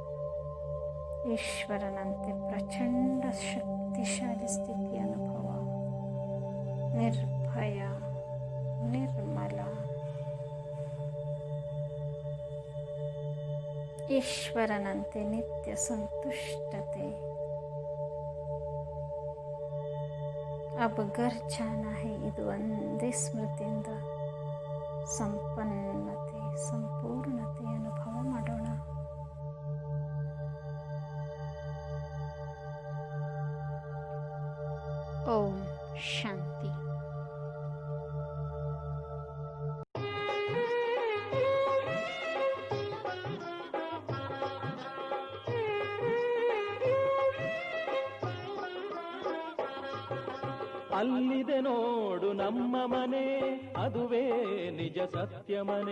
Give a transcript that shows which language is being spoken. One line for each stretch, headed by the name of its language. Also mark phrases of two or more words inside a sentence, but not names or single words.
Kannada: ಈಶ್ವರನಂತೆ ಪ್ರಚಂಡ ಶಕ್ತಿಶಾಲಿ ಸ್ಥಿತಿಯ ಅನುಭವ. ನಿರ್ಭಯ, ನಿರ್ಮಲ. ಈಶ್ವರನಂತೆ ನಿತ್ಯ ಸಂತುಷ್ಟತೆ.
Hindi: अब घर जाना है,
Kannada: ಇದು ಒಂದೇ ಸ್ಮೃತಿಯಿಂದ ಸಂಪನ್ನತೆ, ಸಂಪೂರ್ಣತೆ ಅನುಭವ ಮಾಡೋಣ. ಓಂ ಶಾಂತಿ. ಅಲ್ಲಿದೆ ನೋಡು ನಮ್ಮ ಮನೆ, ಅದುವೇ ನಿಜ ಸತ್ಯ ಮನೆ.